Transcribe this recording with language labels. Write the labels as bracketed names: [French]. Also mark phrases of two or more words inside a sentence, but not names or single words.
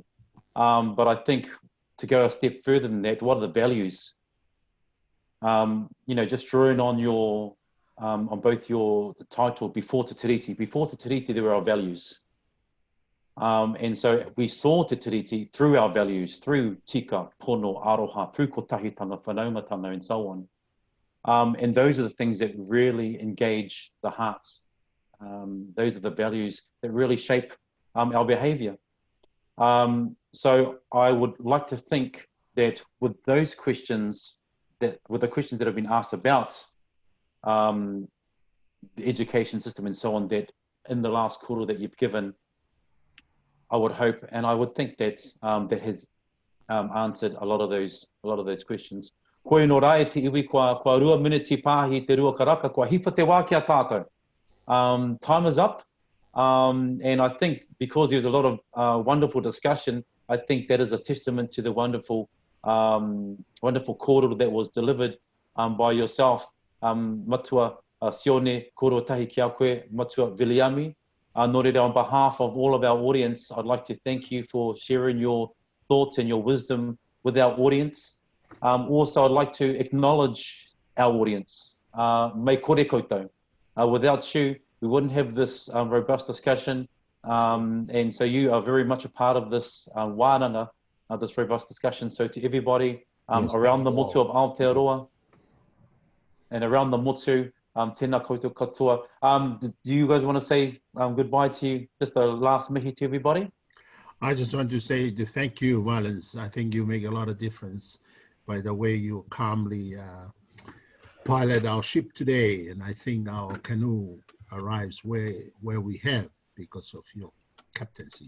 [English] But I think to go a step further than that, what are the values? You know, just drawing on your, on both the title, Before Te Tiriti. Before Te Tiriti, there were our values. And so we saw Te Tiriti through our values, through [Māori] tika, pono, aroha, [English] through [Māori] kotahitanga, whanaumatanga, [English] and so on. And those are the things that really engage the hearts. Those are the values that really shape our behavior. So I would like to think that with those questions, with the questions that have been asked about the education system and so on, that in the last koro that you've given, I would hope and I would think that that has answered a lot of those questions. [Māori] Koe no rai te iwi kua rua miniti pāhi te rua karaka, kua hifa te wā kia tātou. [English] Time is up, and I think because there's a lot of wonderful discussion, I think that is a testament to the wonderful kōrero that was delivered by yourself, [Māori] matua Sione, kōrero tahi ki a koe, matua Viliami. Nō reira, [English] on behalf of all of our audience, I'd like to thank you for sharing your thoughts and your wisdom with our audience. Also, I'd like to acknowledge our audience. [Māori] Mei kore koutou. [English] Without you, we wouldn't have this robust discussion. And so you are very much a part of this wānanga, this robust discussion. So to everybody around the motu of Aotearoa and around the motu, [Māori] tēnā koutou katoa. [English] Do you guys want to say goodbye to you? Just a last mihi to everybody. I just want to say thank you, Valance. I think you make a lot of difference by the way you calmly pilot our ship today. And I think our canoe arrives where we have because of your captaincy.